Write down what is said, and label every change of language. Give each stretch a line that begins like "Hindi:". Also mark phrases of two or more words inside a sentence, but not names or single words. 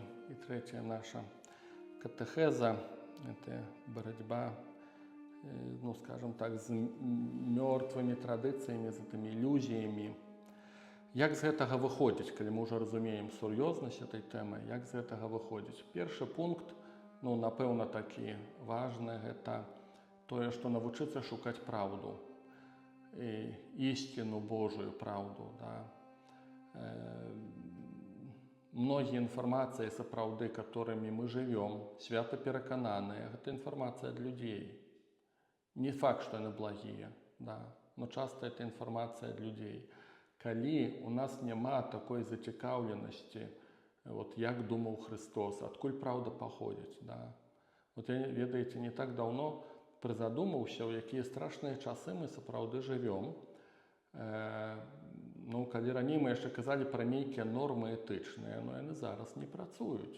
Belarusian: І трэцяя наша катэхеза – это барацьба, ну, скажем так, з мёртвымі традыцыямі, з гэтымі ілюзіямі. Як з гэтага выходзіць, калі мы ўжо разумеем сур'ёзнасць этой тэмы, як з гэтага выходзіць? Першы пункт, ну, напэўна, такі важны, гэта тое, што навучыцца шукаць праўду.
Russian: Істину Божую правду. Да. Многие информации, сапраўды, которыми мы живем, свято перакананыя, это информация от людей. Не факт, что они благие, да, но часто это информация от людей.
Belarusian: Калі у нас няма такой зацікаўленасці, вот як думаў Христос, адкуль правда паходзіць, да. Вот, ведаеце,
Russian: не так давно
Belarusian: прызадумаўся, у якія страшныя часы мы сапраўды жывём. Ну, калі раней мы яшчэ казалі пра нейкія нормы этычныя, но яны зараз не працуюць.